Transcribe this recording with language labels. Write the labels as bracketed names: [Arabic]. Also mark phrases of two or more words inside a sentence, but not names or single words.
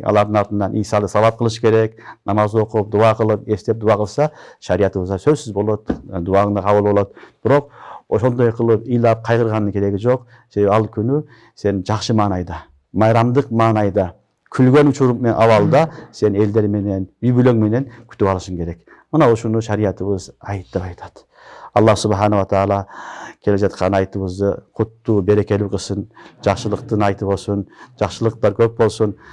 [Kyrgyz] Алардын артынан ийсалы салат кылыш керек. Намаз окуп, дуа кылып, эстеп дуа кылса, шариятыбызда сөзсүз болот, дуаң да кабыл болот. Бирок ошондой кылып, ыйлап, кайгыргандын кереги жок. Себеби ал күнү сен жакшы маанайда, майрамдык маанайда, күлгөн учур менен абалда сен элдер менен, үй бүлөң менен күтүп алышың керек. Мына ушуну шариятыбыз айт деп айтат. [Arabic] الله سبحانه وتعالى [Kazakh] kele жатқан айтыбызды құтты берекелі қылсын, жақсылықтың айты болсын, жақсылықтар көп болсын.